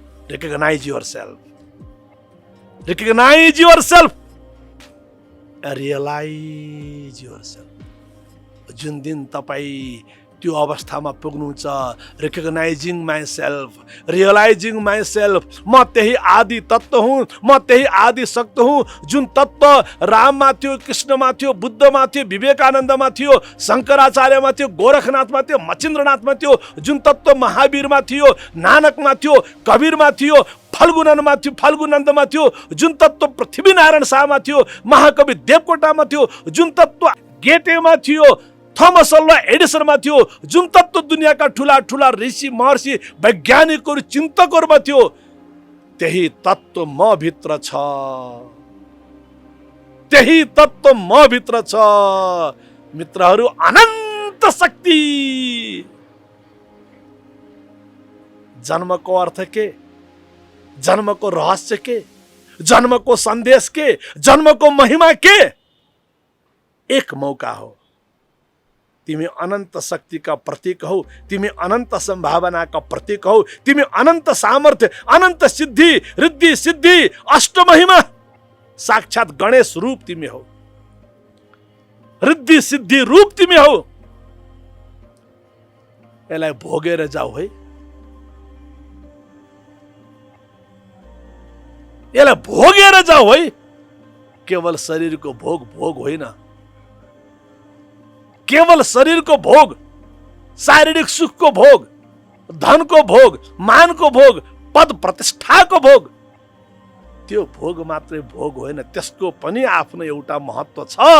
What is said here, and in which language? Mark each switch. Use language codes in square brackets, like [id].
[en] Recognise yourself, recognise yourself, realise yourself. [ne] जुन दिन तपाईँ त्यो अवस्थामा पुग्नुहुन्छ। [en] recognising my self, realising my self, [ne] म त्यही आदि तत्त्व हुँ, म त्यही आदि शक्ति हुँ जुन तत्त्व राममा थियो, कृष्णमा थियो, बुद्धमा थियो, विवेकानन्दमा थियो, शङ्कराचार्यमा थियो, गोरखनाथमा थियो, मचिन्द्रनाथमा थियो, जुन तत्त्व महावीरमा थियो, नानकमा थियो, कबीरमा थियो, फल्गुनन्दमा थियो, जुन तत्त्व पृथ्वीनारायण शाहमा थियो, महाकवि देवकोटामा थियो, जुन तत्त्व गेटेमा थियो, थोमस अल्वा एडिसनमा थियो, जुन तत्त्व दुनियाँका ठुला ठुला ऋषि महर्षि वैज्ञानिकहरू चिन्तकहरूमा थियो, त्यही तत्त्व म भित्र छ, त्यही तत्त्व म भित्र छ। मित्रहरू, अनन्त शक्ति। जन्मको अर्थ के, जन्मको रहस्य के, जन्मको सन्देश के, जन्मको महिमा के? एक मौका हो। तिमी अनन्त शक्तिका प्रतीक हौ, तिमी अनन्त सम्भावना का प्रतीक हौ, तिमी अनन्त सामर्थ्य, अनन्त सिद्धि, रिद्धि सिद्धि, अष्टमहिमा, साक्षात गणेश रूप तिमी हौ, रिद्धि सिद्धि रूप तिमी हौ। यसलाई भोगेर जाऊ है, यसलाई भोगेर जाऊ है। केवल शरीरको भोग भोग होइन, केवल शरीरको भोग, शारीरिक सुखको भोग, धनको भोग, मानको भोग, पद प्रतिष्ठाको भोग, त्यो भोग मात्रै भोग होइन, त्यसको पनि आफ्नो एउटा महत्त्व छ।